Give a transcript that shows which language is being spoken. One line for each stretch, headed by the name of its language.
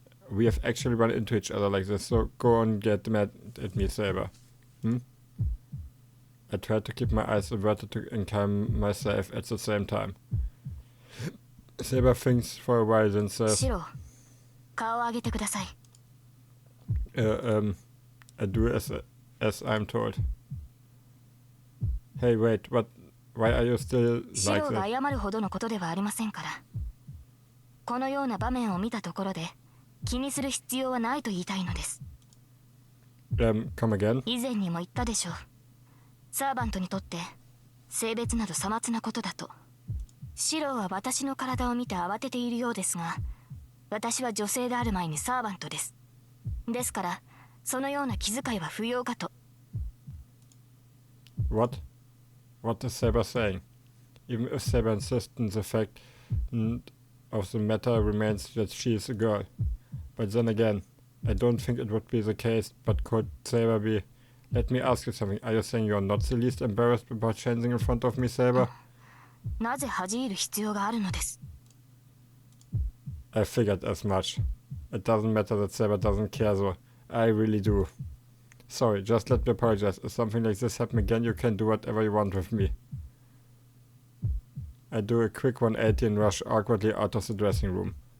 English: we have actually run into each other like this, so go on, get mad at me, Saber. I try to keep my eyes averted and calm myself at the same time. Saber thinks for a while, then says...
Japanese: シロ、顔を上げてください。
English: I do as I'm told. Hey, wait, what? Why are you still like that?
Japanese: シロが謝るほどのことではありませんから。このような場面を見たところで、気にする必要はないと言いたいのです。
English: Come again?
Japanese: 以前にも言ったでしょう。サーバントにとって性別などさまつなことだと。シロは私の体を見て慌てているようですが、私は女性である前にサーバントです。ですから、そのような気遣いは不要かと。
English: What? What is Saber saying? Even if Saber insists on the fact of the matter remains that she is a girl. But then again, I don't think it would be the case, but could Saber be... Let me ask you something. Are you saying you're not the least embarrassed about changing in front of me, Saber?
Japanese: なぜ恥じる必要があるのです。
English: I figured as much. It doesn't matter that Saber doesn't care, so I really do. Sorry, just let me apologize. If something like this happens again, you can do whatever you want with me. I do a quick 180 and rush awkwardly out of the dressing room.